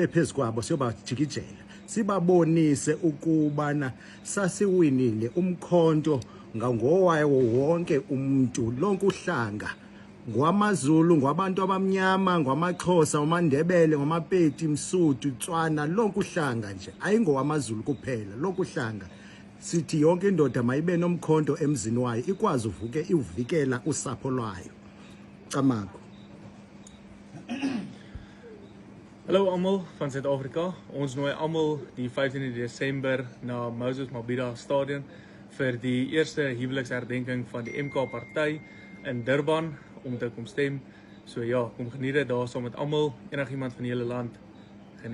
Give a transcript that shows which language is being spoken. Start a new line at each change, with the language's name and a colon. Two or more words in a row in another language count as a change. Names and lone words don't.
Zulu: phezukwabo siyobajikijela sibabonise ukubana sasiwinile umkhonto ngowayo wonke umuntu lonke uhlanga ngwamaZulu ngwabantu abamnyama ngwamaXhosa ngwamandebele ngwamapeti msudu Tswana lonke uhlanga nje ayingowamaZulu kuphela lonke uhlanga sithi yonke indoda mayibe nomkhonto emzini wayo ikwazi uvikela usapho lwayo Camago.
Afrikaans: Hallo almal van Suid-Afrika. Ons nooi almal die 15de Desember na Moses Mabhida Stadion vir die eerste huweliksherdenking van die MK party in Durban om te kom stem. So ja, kom geniet dit daar saam met almal, enigiemand van die hele land.